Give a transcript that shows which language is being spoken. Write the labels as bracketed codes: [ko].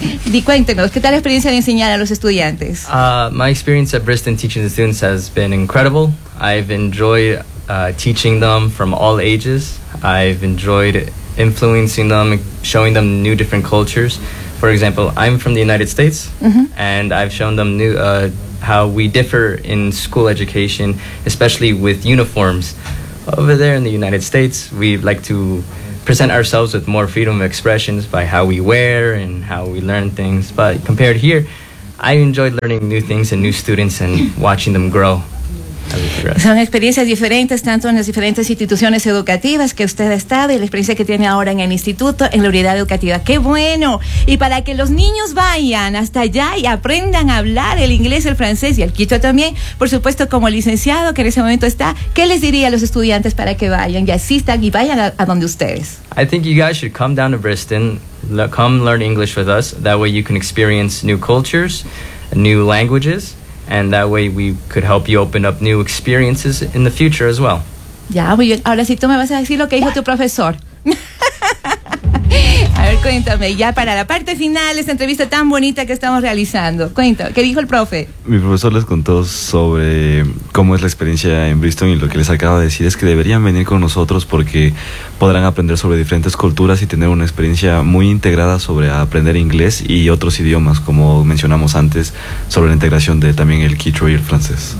[es] Di, cuéntenos, ¿qué tal la experiencia de enseñar a los estudiantes? [en] My experience at Bristol teaching the students has been incredible. I've enjoyed teaching them from all ages. I've enjoyed influencing them, showing them new different cultures. For example, I'm from the United States, and I've shown them new how we differ in school education, especially with uniforms. Over there in the United States, we like to present ourselves with more freedom of expressions by how we wear and how we learn things. But compared here, I enjoyed learning new things and new students and watching them grow. [es] Son experiencias diferentes tanto en las diferentes instituciones educativas que usted ha estado y la experiencia que tiene ahora en el instituto, en la unidad educativa. ¡Qué bueno! Y para que los niños vayan hasta allá y aprendan a hablar el inglés, el francés y el quichua también, por supuesto, como licenciado que en ese momento está, ¿qué les diría a los estudiantes para que vayan y asistan y vayan a donde ustedes? [en] I think you guys should come down to Bristol, come learn English with us. That way you can experience new cultures, new languages. And that way we could help you open up new experiences in the future as well. [es] Ya, muy bien. Ahora sí, tú me vas a decir lo que dijo tu profesor. A ver, cuéntame, ya para la parte final de esta entrevista tan bonita que estamos realizando. Cuéntame, ¿qué dijo el profe? Mi profesor les contó sobre cómo es la experiencia en Bristol y lo que les acaba de decir es que deberían venir con nosotros porque podrán aprender sobre diferentes culturas y tener una experiencia muy integrada sobre aprender inglés y otros idiomas, como mencionamos antes, sobre la integración de también el quichua y el francés.